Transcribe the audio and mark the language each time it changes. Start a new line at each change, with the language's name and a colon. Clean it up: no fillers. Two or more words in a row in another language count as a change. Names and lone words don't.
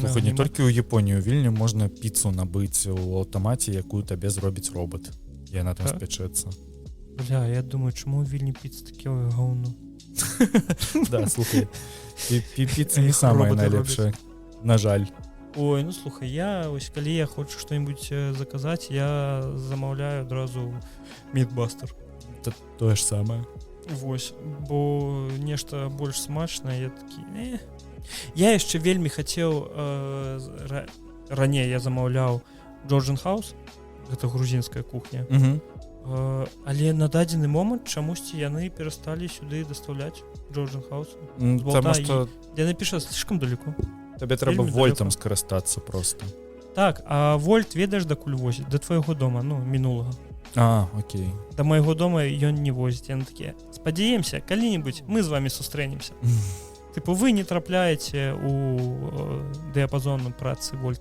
Belarusian: Слухай, не толькі ў Японію, у Вільні можна піцу набыць у аўтамаце, якую табе зробіць робот. Яна там спячэцца. Бля, я думаю, чаму ў Вільні піца таке гаўно? Да, слухай, піца не самая найлепшая, на жаль. Ой, ну слухай, я ось калі я хочу что-нибудь заказаць, я замаўляю адразу мідбастер. Тое ж самае. Вось, бо нешта больш смачнае, я такі. Я яшчэ вельмі хацеў раней я замаўляў Georgian House, гэта грузінская кухня. Але на дадзены момант чамусьці яны перасталі сюды дастаўляць Georgian House. Таму што яны піша
Russian: слишком далеко.
Belarusian: Табе трэба Вельмі вольтам далёка. скарыстацца просто. Так, а вольт ведаеш дакуль возіць? Да твайго дома, ну, мінулага. Окей. Да майго дома ён не возіць. Яны такія, спадзяемся, калі-небудзь мы з вами сустрэнемся. Тыпу, вы не трапляеце у дыяпазон працы вольта.